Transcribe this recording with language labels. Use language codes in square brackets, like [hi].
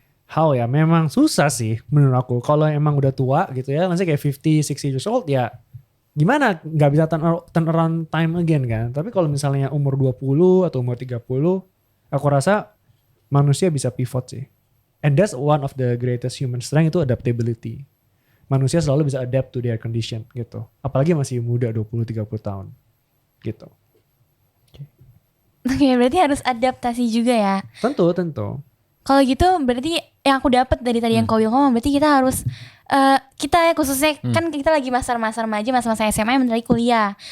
[id] How ya, memang susah sih menurut aku. Kalau emang udah tua gitu ya, maksudnya kayak [en] 50, 60 years old [id] ya gimana, gak bisa [en] turn around time again [id] kan. Tapi kalau misalnya umur 20 atau umur 30, aku rasa manusia bisa pivot sih. [en] And that's one of the greatest human strength, itu adaptability. [id] Manusia selalu bisa [en] adapt to their condition [id] gitu. Apalagi masih muda 20-30 tahun gitu. Oke, berarti harus adaptasi juga ya. Tentu. Kalau gitu berarti yang aku dapat dari tadi yang kau ngomong, berarti kita harus kita ya khususnya kan kita lagi masa-masa remaja, masa-masa SMA yang bentar lagi kuliah.